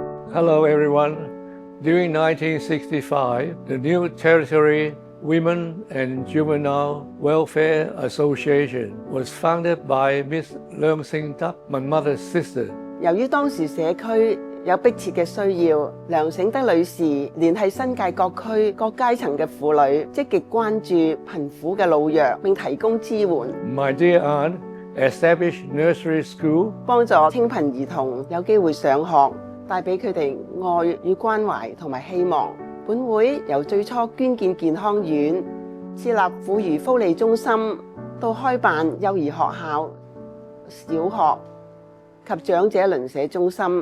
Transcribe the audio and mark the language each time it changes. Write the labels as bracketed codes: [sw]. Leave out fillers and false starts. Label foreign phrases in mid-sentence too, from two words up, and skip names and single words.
[en] Hello everyone. During 1965, the New Territory Women and Juvenile Welfare Association was founded by Miss Leung Sing Tak, my mother's sister. [yue] 由於當時社區有迫切嘅需要，梁醒德女士聯繫新界各區各階層嘅婦女，積極關注貧苦嘅老弱，並提供支援， [en] My dear aunt established nursery school, [yue] 幫助清貧兒童有機會上學，帶俾佢哋愛與關懷同埋希望。本會由最初捐建健康院、設立婦孺福利中心，到開辦幼兒學校、小學及長者鄰舍中心。